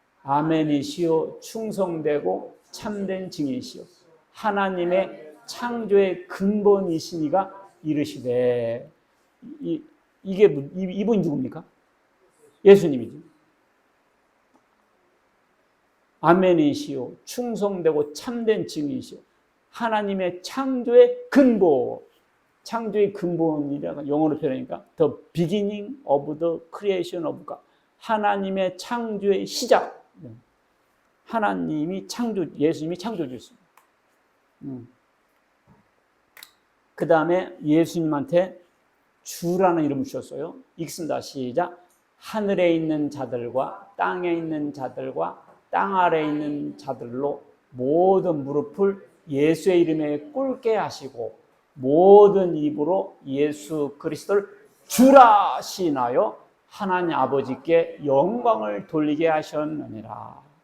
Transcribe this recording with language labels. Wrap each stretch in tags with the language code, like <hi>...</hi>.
<ko>아멘이시오 충성되고 참된 증인이시오 하나님의 창조의 근본이시니가 이르시되. 이분이 누굽니까? 예수님이죠. 아멘이시오 충성되고 참된 증인이시오 하나님의 창조의 근본. 창조의 근본이라고 영어로 표현하니까</ko> <en>The beginning of the creation of God.</en> <ko>하나님의 창조의 시작. 하나님이 예수님이 창조주였습니다. 그 다음에 예수님한테 주라는 이름을 주셨어요. 읽습니다. 시작. 하늘에 있는 자들과 땅에 있는 자들과 땅 아래에 있는 자들로 모든 무릎을 예수의 이름에 꿇게 하시고 모든 입으로 예수 그리스도를 주라 시인하여 하나님 아버지께 영광을 돌리게 하셨느니라.</ko>